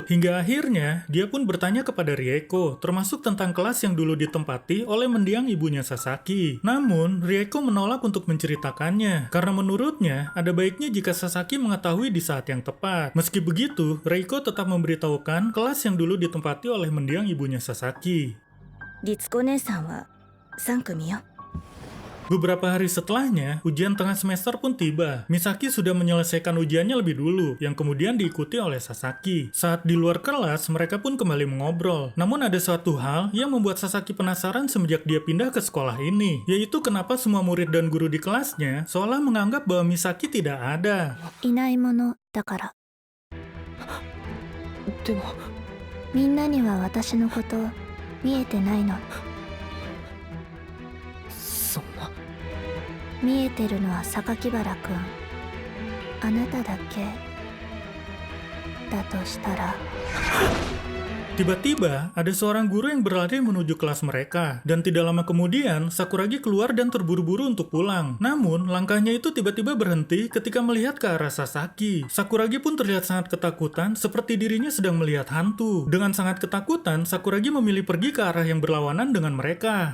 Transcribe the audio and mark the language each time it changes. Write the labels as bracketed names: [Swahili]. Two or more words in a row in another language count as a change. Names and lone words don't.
[Indonesian] Hingga akhirnya, dia pun bertanya kepada Rieko, termasuk tentang kelas yang dulu ditempati oleh mendiang ibunya Sasaki. Namun, Rieko menolak untuk menceritakannya, karena menurutnya, ada baiknya jika Sasaki mengetahui di saat yang tepat. Meski begitu, Rieko tetap memberitahukan kelas yang dulu ditempati oleh mendiang ibunya Sasaki. [Japanese] 律子姉さんは3組よ。 [Indonesian] Beberapa hari setelahnya, ujian tengah semester pun tiba. Misaki sudah menyelesaikan ujiannya lebih dulu, yang kemudian diikuti oleh Sasaki. Saat di luar kelas, mereka pun kembali mengobrol. Namun ada suatu hal yang membuat Sasaki penasaran semenjak dia pindah ke sekolah ini, yaitu kenapa semua murid dan guru di kelasnya seolah menganggap bahwa Misaki tidak ada. [Japanese] いないものだから。でも。みんなには私のこと見えてないの。そんな。見えてるのは榊原くん。あなただけだとしたら。 [Indonesian] Tiba-tiba, ada seorang guru yang berlari menuju kelas mereka. Dan tidak lama kemudian, Sakuragi keluar dan terburu-buru untuk pulang. Namun, langkahnya itu tiba-tiba berhenti ketika melihat ke arah Sasaki. Sakuragi pun terlihat sangat ketakutan, seperti dirinya sedang melihat hantu. Dengan sangat ketakutan, Sakuragi memilih pergi ke arah yang berlawanan dengan mereka.